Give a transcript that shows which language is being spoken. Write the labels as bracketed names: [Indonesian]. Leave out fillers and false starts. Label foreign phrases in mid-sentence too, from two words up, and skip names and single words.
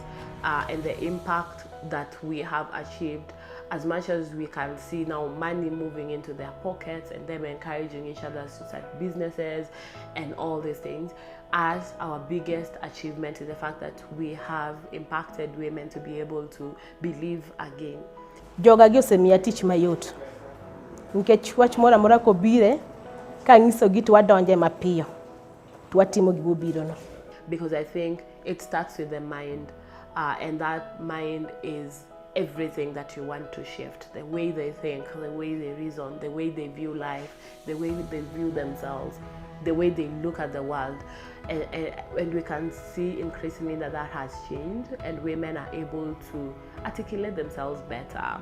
[English] And the impact that we have achieved, as much as we can see now money moving into their pockets and them encouraging each other to start businesses and all these things, as our biggest achievement is the fact that we have impacted women to be able to believe again. [Luo (Kenya and Tanzania)] Joga gi osemiya tich mayot. Nikech wach moro amora kobire ka ng'isogi to wadonje mapiyo to watimo gima obirono. [English] Because I think it starts with the mind, and that mind is everything that you want to shift. The way they think, the way they reason, the way they view life, the way they view themselves, the way they look at the world. And we can see increasingly that has changed, and women are able to articulate themselves better.